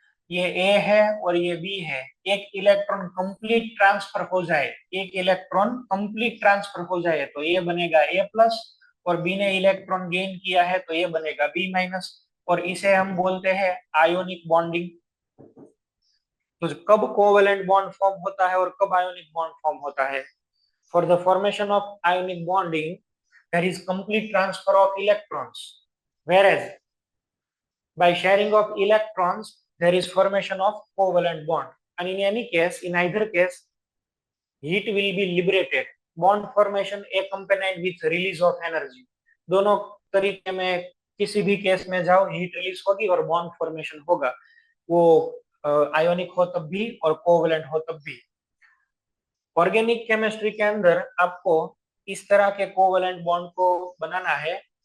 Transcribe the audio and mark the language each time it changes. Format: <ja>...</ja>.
<hi>ये ए है और ये बी है, एक इलेक्ट्रॉन कंप्लीट ट्रांसफर हो जाए, एक इलेक्ट्रॉन कंप्लीट ट्रांसफर हो जाए तो ये बनेगा ए प्लस, और बी ने इलेक्ट्रॉन गेन किया है तो ये बनेगा बी माइनस, और इसे हम बोलते हैं आयोनिक बॉन्डिंग। तो कब कोवेलेंट बॉन्ड फॉर्म होता है और कब आयोनिक बॉन्ड फॉर्म होता है?</hi> <en>For the formation of ionic bonding there is complete transfer of electrons, whereas by sharing of electrons there is formation of covalent bond, and in any case, in either case, heat will be liberated, bond formation accompanied with release of energy।</en> <hi>दोनों तरीके में किसी भी case में जाओ, heat release होगी और bond formation होगा, वो आयोनिक हो तब भी और कोवेलेंट हो तब भी। ऑर्गेनिक केमिस्ट्री के अंदर आपको इस तरह के कोवेलेंट बॉन्ड को बनाना है।</hi>